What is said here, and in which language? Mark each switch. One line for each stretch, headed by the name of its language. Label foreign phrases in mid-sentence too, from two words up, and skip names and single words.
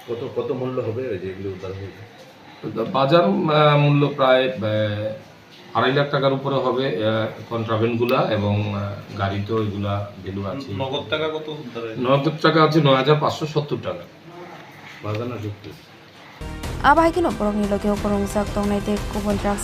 Bangla: কত মূল্য হবে যেগুলো উদ্ধার হয়েছে? বাজার মূল্য প্রায় 2.5 লাখ টাকার উপরে হবে কন্ট্রাভেন্টগুলা, এবং গাড়িতেও এগুলা ভ্যালু আছে। নগদ টাকা কত উদ্ধার হয়েছে? নগদ টাকা আছে 9,570 টাকা। বাজানো যুক্ত
Kok Borok: Abahigino borokni logeo korongjak tongnai de kubon drugs